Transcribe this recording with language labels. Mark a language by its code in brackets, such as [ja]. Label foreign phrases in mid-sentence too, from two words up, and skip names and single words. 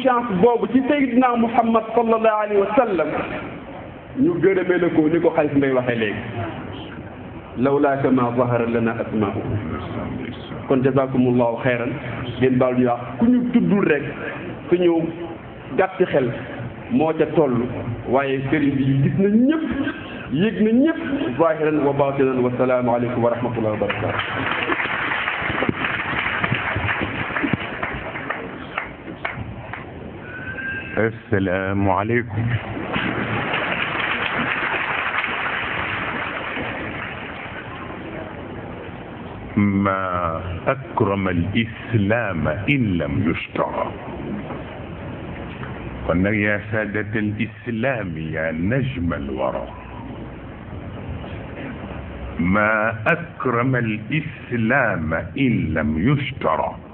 [wo] chance boobu ci Seydina Muhammad [ar] صلى الله عليه وسلم [wo] ñu gërëmee la ko ni ko xaalis mbay waxee léegi [ar] لولاك ما ظهر لنا أسماؤه [wo] kon [ar] جزاكم الله خيرا [wo] ngeen baal ñu wax ku ñu tuddul rek suñu gàtti xel moo ca toll waaye sëriñ bi gis na ñëpp yëg na ñëpp [ar] ظاهرا وباطنا والسلام عليكم ورحمة الله وبركاته السلام عليكم ما أكرم الإسلام إن لم يشترى قلنا يا سادة الإسلام يا نجم الورى ما أكرم الإسلام إن لم يشترى